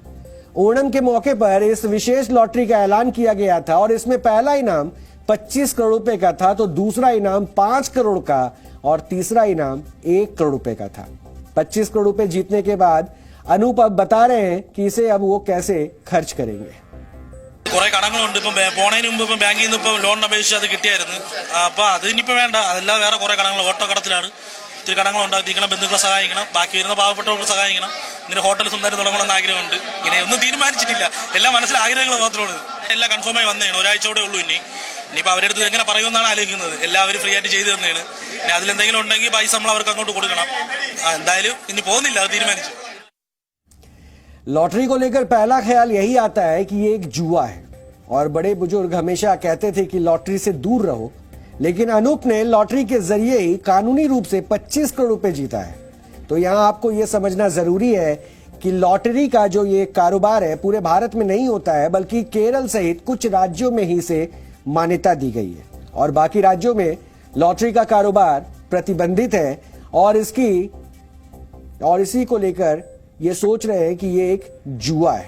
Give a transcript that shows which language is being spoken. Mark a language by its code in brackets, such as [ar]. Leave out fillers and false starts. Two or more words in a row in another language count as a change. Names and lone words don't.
[hi] ओणम के मौके पर इस विशेष लॉटरी का ऐलान किया गया था और इसमें पहला इनाम 25 करोड़ रुपए का था, तो दूसरा इनाम 5 करोड़ का और तीसरा इनाम 1 करोड़ रुपए का था। 25 करोड़ रुपए जीतने के बाद अनूप अब बता रहे हैं कि इसे अब वो कैसे खर्च करेंगे। [ml] കുറെ കടങ്ങളുണ്ട്. ഇപ്പം പോണതിന് മുമ്പ് ഇപ്പം ബാങ്കിൽ നിന്ന് ഇപ്പം ലോണിന് അപേക്ഷിച്ച് അത് കിട്ടിയായിരുന്നു. അപ്പം അതിനിപ്പോൾ വേണ്ട, അതല്ലാതെ വേറെ കുറെ കടങ്ങൾ ഓട്ടോ കടത്തിലാണ്. ഒത്തിരി കടങ്ങൾ ഉണ്ടാക്കിക്കണം, ബന്ധുക്കളെ സഹായിക്കണം, ബാക്കി വരുന്ന പാവപ്പെട്ടവർക്ക് സഹായിക്കണം. ഇങ്ങനെ ഹോട്ടൽ സ്വന്തമായിട്ട് തുടങ്ങണമെന്ന് ആഗ്രഹമുണ്ട്. ഇങ്ങനെ ഒന്നും തീരുമാനിച്ചിട്ടില്ല, എല്ലാം മനസ്സിൽ ആഗ്രഹങ്ങൾ മാത്രമാണ്. എല്ലാം കൺഫേമായി വന്നതാണ്, ഒരാഴ്ചയോടെ ഉള്ളൂ. ഇനിയിപ്പോൾ അവരുടെ അടുത്ത് എങ്ങനെ പറയുമെന്നാണ് ആലോചിക്കുന്നത്. എല്ലാവരും ഫ്രീ ആയിട്ട് ചെയ്തു തന്നെയാണ്. ഇനി അതിലെന്തെങ്കിലും ഉണ്ടെങ്കിൽ പൈസ നമ്മൾ അവർക്ക് അങ്ങോട്ട് കൊടുക്കണം. എന്തായാലും ഇനി പോകുന്നില്ല, അത് തീരുമാനിച്ചു। [hi] लॉटरी को लेकर पहला ख्याल यही आता है कि ये एक जुआ है और बड़े बुजुर्ग हमेशा कहते थे कि लॉटरी से दूर रहो, लेकिन अनूप ने लॉटरी के जरिए ही कानूनी रूप से 25 करोड़ रुपए जीता है। तो यहां आपको यह समझना जरूरी है कि लॉटरी का जो ये कारोबार है पूरे भारत में नहीं होता है, बल्कि केरल सहित कुछ राज्यों में ही इसे मान्यता दी गई है और बाकी राज्यों में लॉटरी का कारोबार प्रतिबंधित है और इसी को लेकर ये सोच रहे हैं कि ये एक जुआ है।